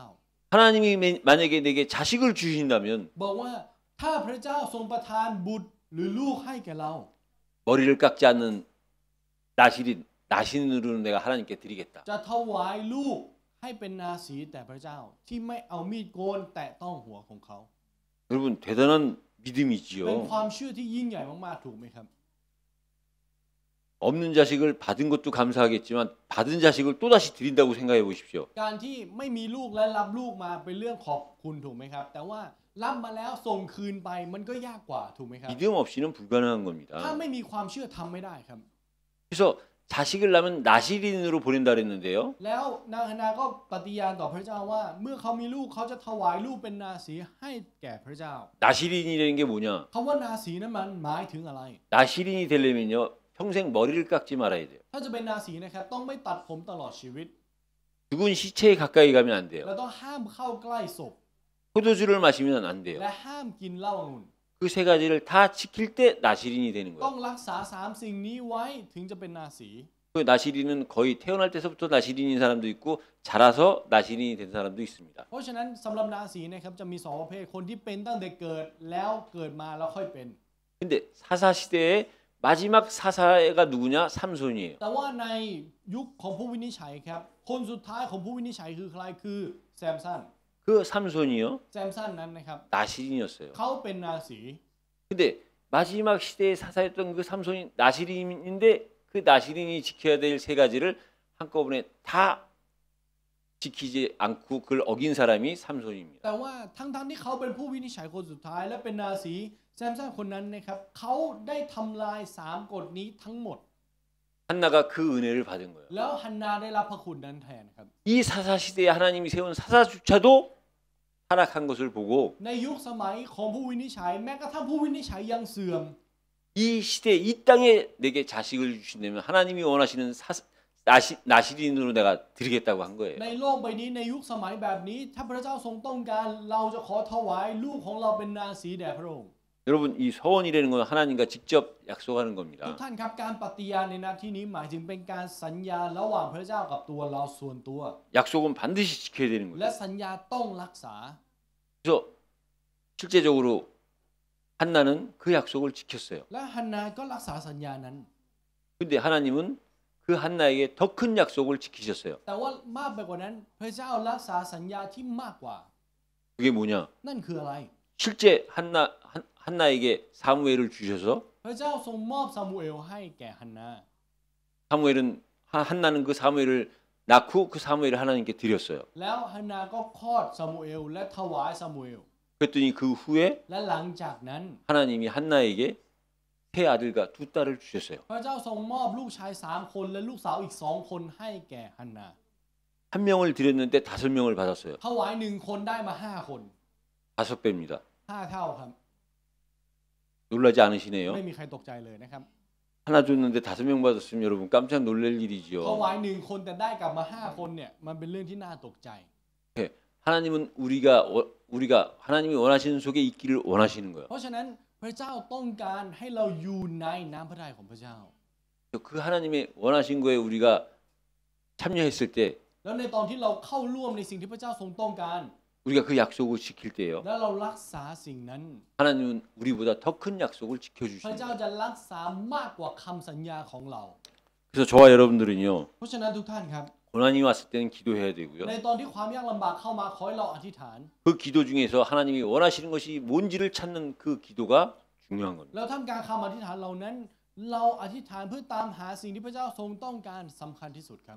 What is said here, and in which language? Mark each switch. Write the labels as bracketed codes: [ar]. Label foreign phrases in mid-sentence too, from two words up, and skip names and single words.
[ko] 하나님이 만약에 내게 자식을 주신다면 [th] บอกว่าถ้าพระเจ้าทรงประทานบุตรหรือลูกให้แก่เรา [ko] 머리를 깎지 않는 나신으로는 내가 하나님께 드리겠다. [th] จะถวายลูกให้เป็นนาสีแต่พระเจ้าที่ไม่เอามีดโกนแตะต้องหัวของเขา [ko] 여러분 대단한 [th] เป็น [ko] 믿음이지요. [th] ความเชื่อที่ยิ่งใหญ่มากๆถูกไหมครับ [ko] 없는 자식을 받은 것도 감사하겠지만 받은 자식을 또다시 드린다고 생각해 보십시오. [th] การที่ไม่มีลูกและรับลูกมาเป็นเรื่องขอบคุณถูกไหมครับ แต่ว่ารับมาแล้วส่งคืนไปมันก็ยากกว่าถูกไหมครับ [ko] 믿음 없이는 불가능한 [th] ถ้า [ko] 겁니다. [th] ไม่มีความเชื่อทำไม่ได้ครับ [ko] 그래서 자식을 낳으면 나시린으로 보낸다 그랬는데요. [th] แล้วนางฮานาก็ปฏิญาณต่อพระเจ้าว่า เมื่อเขามีลูกเขาจะถวายลูกเป็นนาสีให้แก่พระเจ้า [ko] 나시린이라는 게 뭐냐? [th] คำว่านาสีนั้นมันหมายถึงอะไร [ko] 나시린이 되려면요. 평생 머리를 깎지 말아야 돼요. [th] ถ้าจะเป็นนาสีนะครับต้องไม่ตัดผมตลอดชีวิต [ko] 죽은 시체에 가까이 가면 안 돼요. [th] แล้วต้องห้ามเข้าใกล้ศพ [ko] 포도주를 마시면 안 돼요. [th] และห้ามกินเหล้าองุ่น [ko] 그 세 가지를 다 지킬 때 나시린이 되는 [th] ต้อง [ko] 거예요. [th] รักษาสามสิ่งนี้ไว้ถึงจะเป็นนาสี [ko] 그 나시린은 거의 태어날 때서부터 나시린인 사람도 있고 자라서 나시린이 된 사람도 있습니다. [th] เพราะฉะนั้นสำหรับนาสีนะครับจะมีสองประเภทคนที่เป็นตั้งแต่เกิดแล้วเกิดมาแล้วค่อยเป็น [ko] 근데 사사 시대의 마지막 사사가 누구냐? 삼손이에요. [th] แต่ว่าในยุคของผู้วินิจฉัยครับคนสุดท้ายของผู้วินิจฉัยคือใครคือแซมสัน [ko] 그 삼손이요. [th] แซมสันนั้นนะครับ [ko] 나시린이었어요. [th] เขาเป็นนาสี [ko] 근데 마지막 시대의 사사였던 그 삼손이 나시린인데 그 나시린이 지켜야 될 세 가지를 한꺼번에 다 지키지 않고 그걸 어긴 사람이 삼손입니다. [th] แต่ว่าทั้งที่เขาเป็นผู้วินิจฉัยคนสุดท้ายและเป็นนาสีแซมสันคนนั้นนะครับเขาได้ทำลาย3กฎนี้ทั้งหมด [ko] 한나가 그 은혜를 받은 거예요. [th] แล้วฮันนาได้รับพระคุณนั้นแทนครับ [ko] 이 사사 시대에 하나님이 세운 사사조차도 타락한 것을 보고 [th] ในยุคสมัยของผู้วินิจฉัยแม้กระทั่งผู้วินิจฉัยยังเสื่อม [ko] 이 시대 이 땅에 내게 자식을 주신다면 하나님이 원하시는 나시린으로 내가 드리겠다고 한 거예요. [th] ในโลกใบนี้ในยุคสมัยแบบนี้ถ้าพระเจ้าทรงต้องการเราจะขอถวายลูกของเราเป็นนาสีแด่พระองค์ [ko] 여러분 이 서원이라는 건 하나님과 직접 약속하는 [th] ทุก [ko] 겁니다. [th] ท่านครับการปฏิญาณในนาที่นี้หมายถึงเป็นการสัญญาระหว่างพระเจ้ากับตัวเราส่วนตัว [ko] 약속은 반드시 지켜야 되는 [th] และ [ko] 거예요. [th] สัญญาต้องรักษา [ko] 그래서 실제적으로 한나는 그 약속을 지켰어요. [th] และฮันนาก็รักษาสัญญานั้น [ko] 근데 하나님은 그 한나에게 더 큰 약속을 지키셨어요. [th] แต่ว่ามากไปกว่านั้นพระเจ้ารักษาสัญญาที่มากกว่า [ko] 그게 뭐냐? [th] นั่นคืออะไร [ko] 실제 한나에게 사무엘을 주셔서 [th] พระเจ้าทรงมอบซามูเอลให้แก่ฮันนา [ko] 한나는 그 사무엘을 낳고 그 사무엘을 하나님께 드렸어요. [th] แล้วฮันนาก็คลอดซามูเอลและถวายซามูเอล [ko] 그랬더니 그 후에 [th] และหลังจากนั้น [ko] 하나님이 한나에게 세 아들과 두 딸을 주셨어요. [th] พระเจ้าทรงมอบลูกชาย3คนและลูกสาวอีก2คนให้แก่ฮันนา [ko] 한 명을 드렸는데 5명을 받았어요. [th] ถวาย1 คนได้มา5 คน [ko] 5배입니다. [th] 5 เท่าครับ [ko] 놀라지 않으시네요? [th] ไม่มีใครตกใจเลยนะครับ [ko] 하나 줬는데 5명 받았으면 여러분 깜짝 놀랄 [th] ถ [ko] 일이죠. [th] วาย1 คนแต่ได้กลับมา5 คนเนี่ยมันเป็นเรื่องที่น่าตกใจ [ko] 하나님은 우리가 하나님이 원하시는 속에 있기를 원하시는 거예요. [th] เพราะฉะนั้นพระเจ้าต้องการให้เราอยู่ในน้ำพระทัยของพระเจ้า [ko] 그 하나님의 원하신 거에 우리가 참여했을 때 [th] แล้วในตอนที่เราเข้าร่วมในสิ่งที่พระเจ้าทรงต้องการ [ko] 우리가 그 약속을 지킬 때요. [th] แล้วเรารักษาสิ่งนั้น [ko] 하나님은 우리보다 더 큰 약속을 [th] พระ [ko] 지켜주시는 [th] เจ้า [ko] 거예요. [th] จะรักษามากกว่าคำสัญญาของเรา [ko] 그래서 저와 여러분들은요. [th] เพราะฉะนั้นทุกท่านครับ [ko] 고난이 왔을 때는 기도해야 되고요. [th] ในตอนที่ความยากลำบากเข้ามาขอให้เราอธิษฐาน [ko] 그 기도 중에서 하나님이 원하시는 것이 뭔지를 찾는 그 기도가 중요한 겁니다. [th] แล้วท่ามกลางคำอธิษฐานเหล่านั้น เราอธิษฐานเพื่อตามหาสิ่งที่พระเจ้าทรงต้องการสำคัญที่สุดครับ